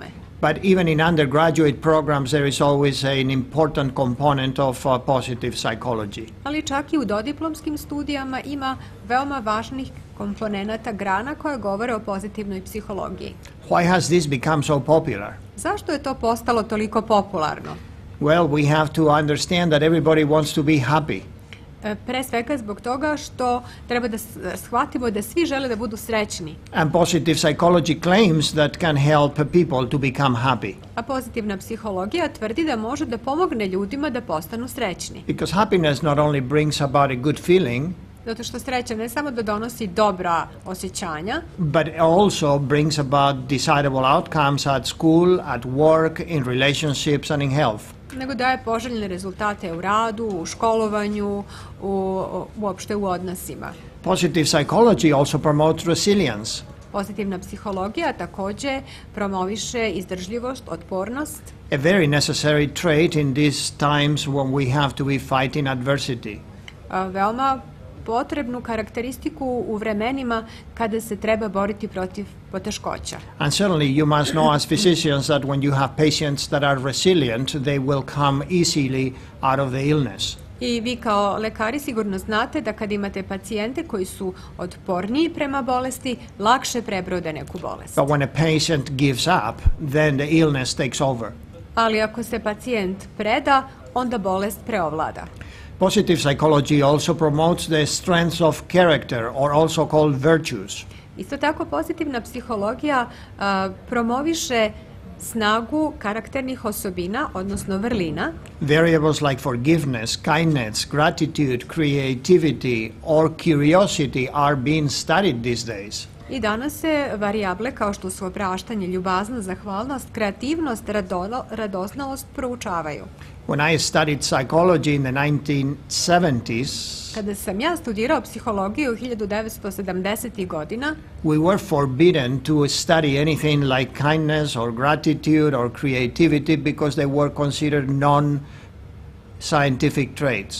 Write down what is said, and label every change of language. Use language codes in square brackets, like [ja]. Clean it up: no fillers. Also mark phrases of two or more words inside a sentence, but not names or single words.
[en] But even in undergraduate programs there is always an important component of positive psychology. [sr] Ali čak i u dodiplomskim studijama ima veoma važnih komponenata grana koje govore o pozitivnoj psihologiji. [en] Why has this become so popular? [sr] Zašto je to postalo toliko popularno? [en] Well, we have to understand that everybody wants to be happy. [sr] Pre svega zbog toga što treba da shvatimo da svi žele da budu srećni. [en] And positive psychology claims that can help people to become happy. [sr] A pozitivna psihologija tvrdi da može da pomogne ljudima da postanu srećni. [en] Because happiness not only brings about a good feeling, [sr] zato što sreća ne samo da donosi dobra osjećanja, [en] but also brings about desirable outcomes at school, at work, in relationships and in health. [sr] nego daje poželjne rezultate u radu, u školovanju, uopšte u odnosima. [en] Positive psychology also promotes resilience. [sr] Pozitivna psihologija takođe promoviše izdržljivost, otpornost. [en] A very necessary trait in these times when we have to be fighting adversity. [sr] Veoma potrebnu karakteristiku u vremenima kada se treba boriti protiv poteškoća. [en] And certainly you must know as physicians that when you have patients that are resilient, they will come easily out of the illness. [sr] I vi kao lekari sigurno znate da kad imate pacijente koji su otporniji prema bolesti, lakše prebrode neku bolest. [en] But when a patient gives up, then the illness takes over. [sr] Ali ako se pacijent preda, onda bolest preovlada. [en] Positive psychology also promotes the strengths of character, or also called virtues. [sr] Isto tako pozitivna psihologija promoviše snagu karakternih osobina, odnosno vrlina. [en] Variables like forgiveness, kindness, gratitude, creativity or curiosity are being studied these days. [sr] I danas se varijable kao što su opraštanje, ljubaznost, zahvalnost, kreativnost, radoznalost proučavaju. [en] When I studied psychology in the 1970s, [sr] kada sam ja studirao psihologiju 1970. godina, [en] we were forbidden to study anything like kindness or gratitude or creativity because they were considered non-scientific traits.